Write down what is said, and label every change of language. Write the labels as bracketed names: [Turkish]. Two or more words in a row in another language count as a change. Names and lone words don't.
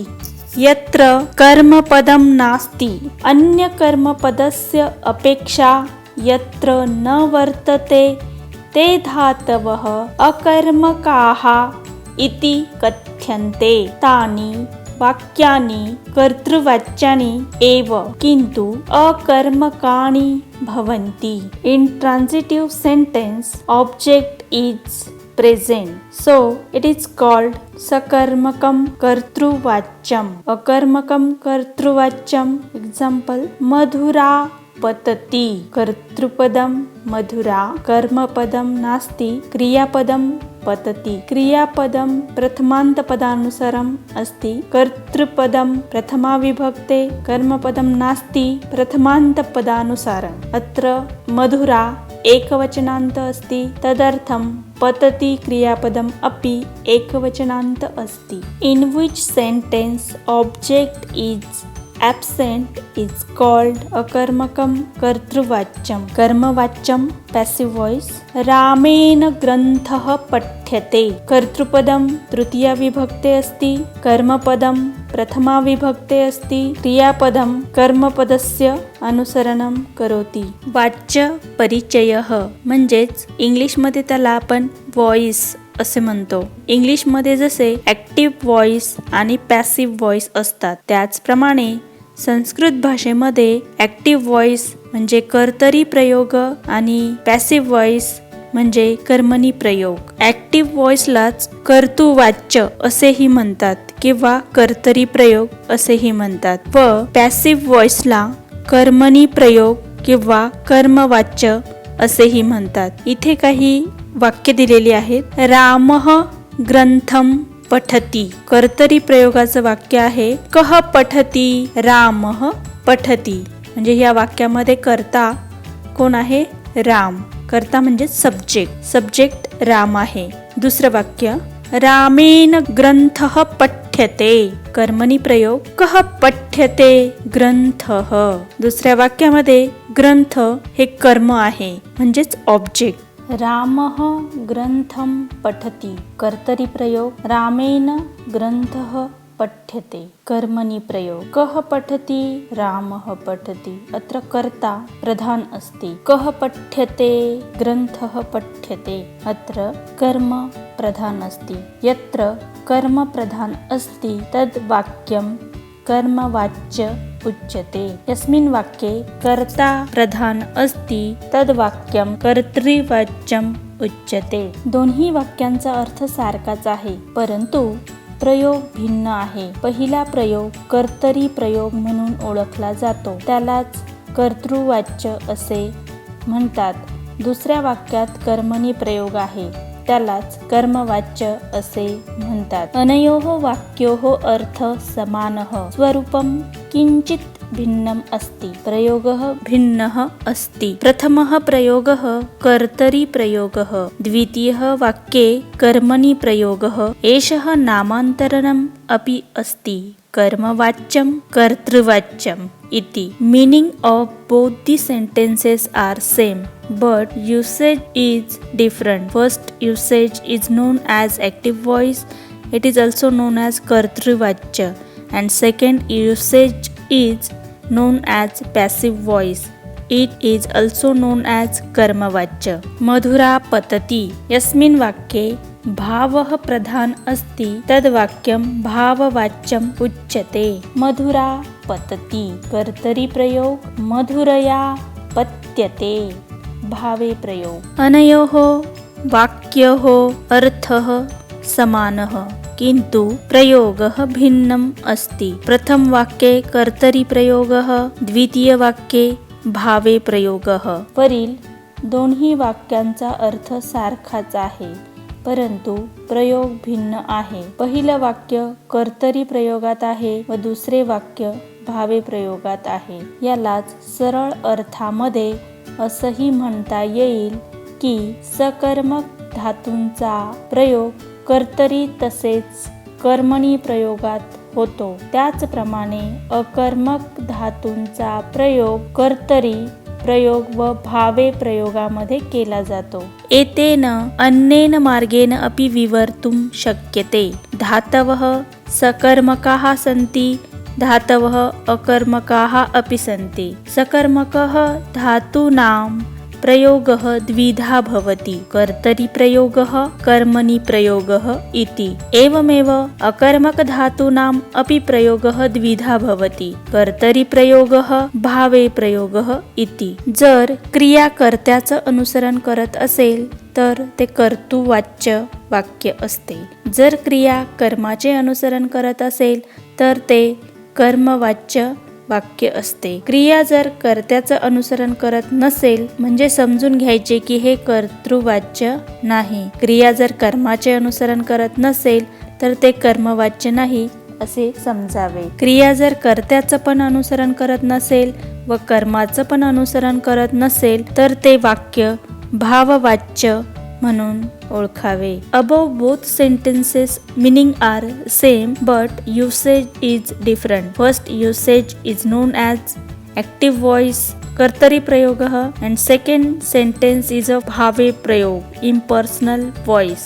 [Sanskrit] यत्र कर्मपदं नास्ति अन्य कर्मपदस्य अपेक्षा यत्र न वर्तते ते धातवः अकर्मकाः इति कथ्यन्ते. तानि वाक्यानि कर्तृवाच्यानि एव किन्तु अकर्मकाणि भवन्ति. [English] In transitive sentence, object is present, so it is called [Sanskrit] सकर्मकं कर्तृवाच्यम्. अकर्मकं कर्तृवाच्यम्. Example, मधुरा पतति. कर्तृपदं मधुरा, कर्मपदं नास्ति, क्रियापदं पतति. क्रियापदं प्रथमान्तपदानुसारम् अस्ति. कर्तृपदं प्रथमा विभक्ते, कर्मपदं नास्ति, प्रथमान्तपदानुसारम्. अत्र मधुरा एकवचनान्त अस्ति, तदर्थं पतति क्रियापदम् अपि एकवचनान्त अस्ति. In which sentence object is absent is called अकर्मकं कर्तृवाच्यं. [English] कर्मवाच्यं passive voice. [Sanskrit] रामेण ग्रन्थः पठ्यते. कर्तृपदं तृतीया विभक्ते अस्ति, कर्मपदं प्रथमा विभक्ते अस्ति, क्रियापदं कर्मपदस्य अनुसरणं करोति. वाच्य परिचयः [Marathi] म्हणजेच इंग्लिशमध्ये त्याला आपण व्हॉइस असे म्हणतो. इंग्लिशमध्ये जसे [English] active voice [Marathi] आणि [English] passive voice [Marathi] असतात त्याचप्रमाणे संस्कृत भाषेमध्ये [English] active voice [Marathi] म्हणजे कर्तरी प्रयोग आणि [English] passive voice [Marathi] म्हणजे कर्मणी प्रयोग. ऍक्टिव्ह व्हॉइसलाच कर्तृवाच्य असेही म्हणतात किंवा कर्तरी प्रयोग असेही म्हणतात व पॅसिव्ह व्हॉइसला कर्मणी प्रयोग किंवा कर्मवाच्य असेही म्हणतात. इथे काही वाक्य दिलेली आहेत. [Sanskrit] रामः ग्रंथम पठती. [Marathi] कर्तरी प्रयोगाचं वाक्य आहे [Sanskrit] कः पठती रामः पठती. [Marathi] म्हणजे या वाक्यामध्ये कर्ता कोण आहे? राम. कर्ता म्हणजे सब्जेक्ट राम आहे. दुसरं वाक्य [Sanskrit] रामेण ग्रंथः पठ्यते. कर्मणी प्रयोग कः पठ्यते ग्रंथः. [Marathi] दुसऱ्या वाक्यामध्ये ग्रंथ हे कर्म आहे म्हणजेच ऑब्जेक्ट. [Sanskrit] रामः ग्रंथम पठति. कर्तरी प्रयोग रामेण ग्रंथः पठ्यते. कर्मणि प्रयोग कः पठति रामः पठति. अत्र कर्ता प्रधान अस्ति. कः पठ्यते ग्रंथः पठ्यते. अत्र कर्म प्रधान अस्ति. यत्र कर्म प्रधान अस्ति तद् वाक्यं कर्मवाच्य उच्यते. यस्मिन् वाक्ये कर्ता प्रधान अस्ति तद् वाक्यं कर्तृवाच्यम् उच्यते. [Marathi] दोन्ही वाक्यांचा अर्थ सारखाच आहे परंतु प्रयोग भिन्न आहे. पहिला प्रयोग कर्तरी प्रयोग म्हणून ओळखला जातो, त्यालाच कर्तृवाच्य असे म्हणतात. दुसऱ्या वाक्यात कर्मणी प्रयोग आहे, त्यालाच कर्मवाच्य असे म्हणतात. [Sanskrit] अनयोः वाक्योः अर्थ समानः स्वरूपं किंचित भिन्नम् अस्ति. प्रयोगः भिन्नः अस्ति. प्रथमः प्रयोगः कर्तरी प्रयोगः, द्वितीयः वाक्ये कर्मणि प्रयोगः. एषः नामान्तरणम् अपि अस्ति. कर्मवाच्यं कर्तृवाच्यम् इति. [English] Meaning of both the sentences are same but usage is different. First usage is known as active voice. It is also known as कर्तृवाच्य. And second usage is known as passive voice. It is also known as कर्मवाच्य. [Sanskrit] मधुरा पतति. यस्मिन् वाक्ये भावः प्रधान अस्ति तद् वाक्यं भाववाच्यम् उच्यते. मधुरा पतति. कर्तरी प्रयोग मधुरया पत्यते. भावे प्रयोग. अनयोः वाक्योः अर्थः समानः किंतु प्रयोगः भिन्नम् अस्ति. प्रथम वाक्ये कर्तरी प्रयोगः, द्वितीय वाक्ये भावे प्रयोगः. [Marathi] वरील दोन्ही वाक्यांचा अर्थ सारखाच आहे परंतु प्रयोग भिन्न आहे. पहिलं वाक्य कर्तरी प्रयोगात आहे व दुसरे वाक्य भावे प्रयोगात आहे. यालाच सरळ अर्थामध्ये असंही म्हणता येईल की सकर्मक धातूंचा प्रयोग कर्तरी तसेच कर्मणी प्रयोगात होतो, त्याचप्रमाणे अकर्मक धातूंचा प्रयोग कर्तरी प्रयोग व भावे प्रयोगामध्ये केला जातो. [Sanskrit] एतेन अन्येन मार्गेण अपि विवर्तुं शक्यते. धातवः सकर्मकाः सन्ति, धातवः अकर्मकाः अपि सन्ति. सकर्मकः धातूनां प्रयोगः द्विधा भवति. कर्तरी प्रयोगः कर्मणि प्रयोगः इति. एवमेव अकर्मक धातूनाम् अपि प्रयोगः द्विधा भवति. कर्तरी प्रयोगः भावे प्रयोगः इति. [Marathi] जर क्रिया कर्त्याचं अनुसरण करत असेल तर ते कर्तृवाच्य वाक्य असते. जर क्रिया कर्माचे अनुसरण करत असेल तर ते कर्मवाच्य वाक्य असते. क्रिया जर कर्त्याचं अनुसरण करत नसेल म्हणजे समजून घ्यायचे की हे कर्तृवाच्य नाही. क्रिया जर कर्माचे अनुसरण करत नसेल तर ते कर्मवाच्य नाही असे समजावे. क्रिया जर कर्त्याचं पण अनुसरण करत नसेल व कर्माचं पण अनुसरण करत नसेल तर ते वाक्य भाववाच्य म्हणून ओळखावे. [English] Above both sentences meaning are same but usage is different. First usage is known as active voice [Sanskrit] कर्तरी प्रयोगः [English] and second sentence is a [Sanskrit] भावे प्रयोग [English] impersonal voice.